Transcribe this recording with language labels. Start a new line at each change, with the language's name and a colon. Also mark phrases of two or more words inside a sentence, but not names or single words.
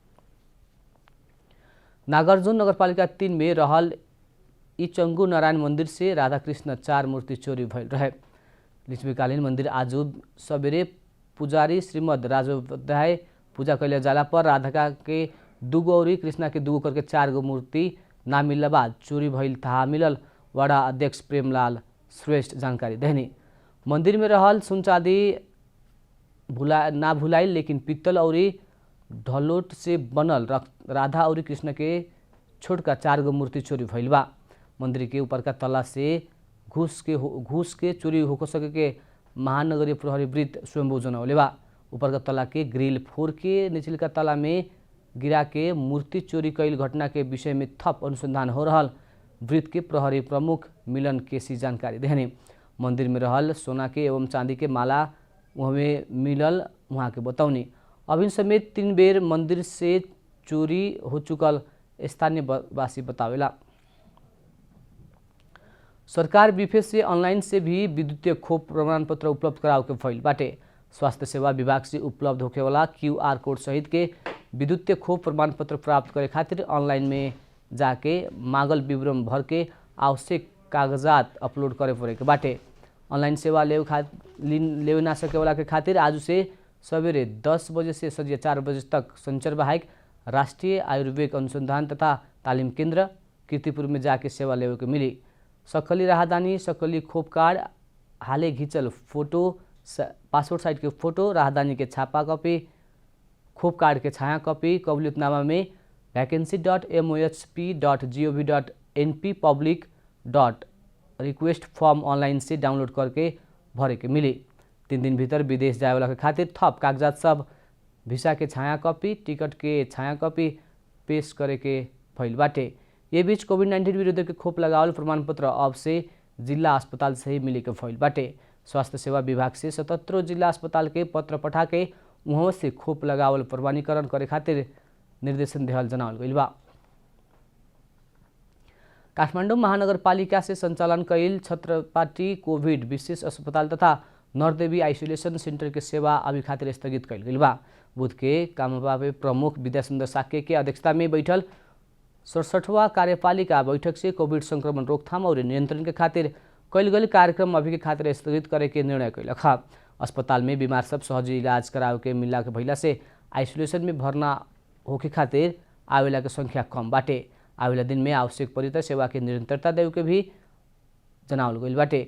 Bhojpuri: नागार्जुन नगरपालिका 3 में रहल इचंगु नारायण मंदिर से राधाकृष्ण 4 मूर्ति चोरी भइल रहे। लिच्छवीकालीन मंदिर आज सबेरे पुजारी श्रीमद राजोपाध्याय पूजा कैले जाला पर राधा के 2 गो और कृष्णा के 2 गो करके 4 गो मूर्ति ना मिलला बाद चोरी भइल थाहा मिलल वडा अध्यक्ष प्रेमलाल श्रेष्ठ जानकारी देहनी। मंदिर में रहल सुन चांदी ना भुलाइल लेकिन पित्तल और ढलोट से बनल राधा और कृष्ण के छोटका 4 गो मूर्ति चोरी भइल बा। मंदिर के ऊपर का तला से घूस के चोरी हो सके के महानगरीय प्रहरी वृत्त स्वयंभू जनौले बा। ऊपर का तला के ग्रिल फोड़ के निचल का तला में गिरा के मूर्ति चोरी कैल घटना के विषय में थप अनुसंधान हो रहल वृत्त के प्रहरी प्रमुख मिलन केसी जानकारी देहनी। मंदिर में रहल सोना के एवं चांदी के माला वहाँ मिलल वहाँ के बतौनी। अभिन समेत 3 बेर मंदिर से चोरी हो चुकल स्थानीय वासी बतावेला। सरकार बिफे से ऑनलाइन से भी विद्युतीय खोप प्रमाण पत्र उपलब्ध कराव के भइल बाटे। स्वास्थ्य सेवा विभाग से उपलब्ध होखे वाला
English: QR code
Bhojpuri: सहित के विद्युतीय खोप प्रमाण पत्र प्राप्त करे खातिर ऑनलाइन में जाके मांगल विवरण भर के आवश्यक कागजात अपलोड करे पड़े के बाटे। ऑनलाइन सेवा लेवे ना सके वाला के खातिर आज से सवेरे 10 बजे से संझिया 4 बजे तक संचर बाहेक राष्ट्रीय आयुर्वेद अनुसंधान तथा तालीम केंद्र कीर्तिपुर में जाके सेवा लेवे के मिली। सकली राहदानी, सकली खोप कार्ड, हाले घिंचल फोटो,
English: passport size
Bhojpuri: के फोटो, राहदानी के छापा कॉपी, खोप कार्ड के छाया कॉपी, कबूलियतनामा में vacancy.mohp.gov.np
English: public request form
Bhojpuri: ऑनलाइन से डाउनलोड करके भरे के मिली। 3 दिन भीतर विदेश जाए वाला के खातिर थप कागजात सब वीसा के छाया कॉपी, टिकट के छाया कॉपी, पेश करे के भइल बाटे। ये बीच कोविड-19 विरुद्ध के खोप लगावल प्रमाण पत्र अब से जिला अस्पताल से ही मिले के भइल बाटे। स्वास्थ्य सेवा विभाग से 77 जिला अस्पताल के पत्र पठा के उहाँ से खोप लगावल प्रमाणीकरण करे खातिर निर्देशन देहल जनावल गइल बा। काठमाडौँ महानगरपालिका से सञ्चालन कइल छत्रपाटी कोभिड विशेष अस्पताल तथा नरदेवी आइसोलेसन सेन्टर के सेवा अभी खातिर स्थगित कइल गइल बा। बुध के कामबाबे प्रमुख विद्यासुन्दर साक्य के अध्यक्षता में बैठल 67वां कार्यपालिका बैठक से कोविड संक्रमण रोकथाम और नियंत्रण के खातिर कइल गइल कार्यक्रम अभी के खातिर स्थगित करे के निर्णय कइलक। अस्पताल में बीमार सब सहजी इलाज करावे के मिलला के भइला से आइसोलेशन में भर्ना होके खातिर आवेला के संख्या कम बाटे। आवेला दिन में आवश्यक परी त सेवा के निरंतरता देव के भी जनावल गइल बाटे।